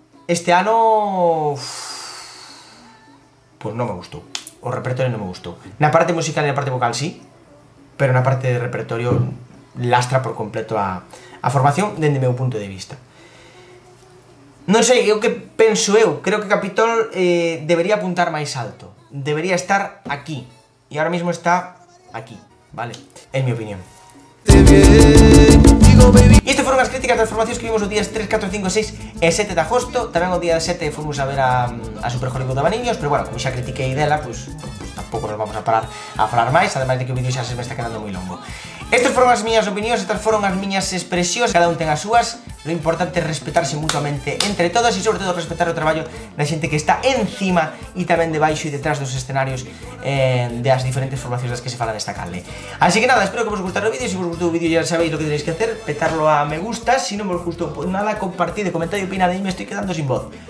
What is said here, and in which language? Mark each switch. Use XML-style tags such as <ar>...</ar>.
<gl>Este ano... Pois non me gustou. O repertorio non me gustou. Na parte musical e na parte vocal sí, pero na parte de repertorio lastra por completo a formación dende o meu punto de vista. Non sei, é o que penso eu. Creo que Capitol debería apuntar máis alto. Debería estar aquí.</gl> <es>E ahora mismo está aquí, vale? En mi opinión.</es> <gl>E estas foron as críticas das formacións que vimos os días 3, 4, 5, 6 e 7 de agosto. Tamén o día 7 fomos a ver a Super Hollywood de Vaniños, pero bueno, como xa critiquei dela, pues tampouco nos vamos a parar a falar máis, ademais de que o vídeo xa se me está quedando moi longo. Estas foron as miñas opinións, estas foron as miñas expresións, cada un ten as súas. Lo importante é respetarse mutuamente entre todos e sobre todo respetar o traballo da xente que está encima e tamén debaixo e detrás dos escenarios das diferentes formacións das que se falan nesta canle. Así que nada, espero que vos gustara o vídeo. Se vos gustou o vídeo</gl> <es>ya sabéis lo que tenéis que hacer,</es> <gl>petarlo a me gusta.</gl> <es>Si no vos gustó, pues nada, compartid, comentad y opinad. Y me estoy quedando sin voz.</es>